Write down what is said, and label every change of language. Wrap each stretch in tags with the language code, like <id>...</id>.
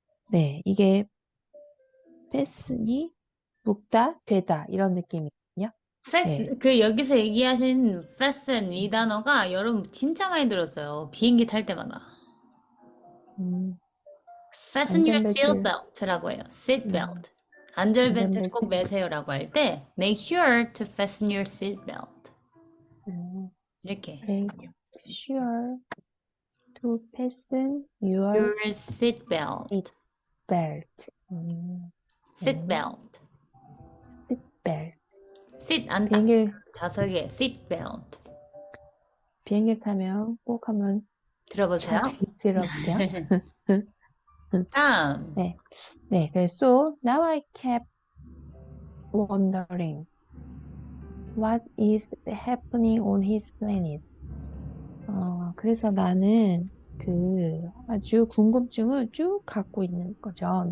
<ko>네, 이게 패스니 묶다, 되다 이런 느낌이거든요. 네. 그 여기서 얘기하신 fasten 이 단어가 여러분 진짜 많이 들었어요. 비행기 탈 때마다.</ko> <en>Fasten your</en> <ko>안전벨트를 seatbelt라고 해요. seatbelt. 안전벨트 꼭 안전벨트 매세요라고 할 때</ko> <en>make sure to fasten your seatbelt.</en> <ko>이렇게.</ko> <en>make sure to fasten your Your seatbelt. seatbelt. seatbelt. seatbelt.</en> <ko>sit 앉다. 비행기를 좌석에 seatbelt. 타면 꼭 한번 들어보세요. 자세히 들어볼게요. 다음. 네, 그래서</ko> <en>now I kept wondering what is happening on his planet.</en> <ko>그래서 나는 그 아주 궁금증을 쭉 갖고 있는 거죠.</ko>